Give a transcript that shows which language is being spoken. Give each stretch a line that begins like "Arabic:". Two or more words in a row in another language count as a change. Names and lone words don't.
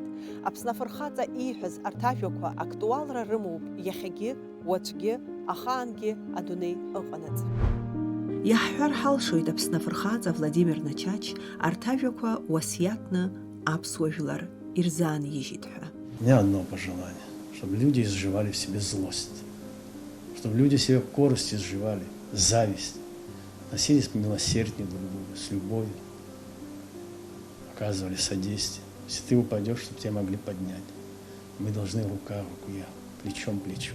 Abkhazian: Аԥсны афырхаҵа ииҳәаз арҭ ажәақәа актуалра рымоуп иахьагьы, уаҵәгьы, ахаангьы адунеи ыҟанаҵ. Иаҳҳәар ҳалшоит Аԥсны афырхаҵа Владимир Начач арҭ ажәақәа уасиаҭны аԥсуа жәлар ирзаанижьит ҳәа.
Russian: У меня одно пожелание, чтобы люди изживали в себе злость, чтобы люди в себе корость изживали, зависть, относились милосерднее друг к другу, с любовью, оказывали содействие. Если ты упадешь, чтобы тебя могли поднять. Мы должны рука в руку, плечом к плечу.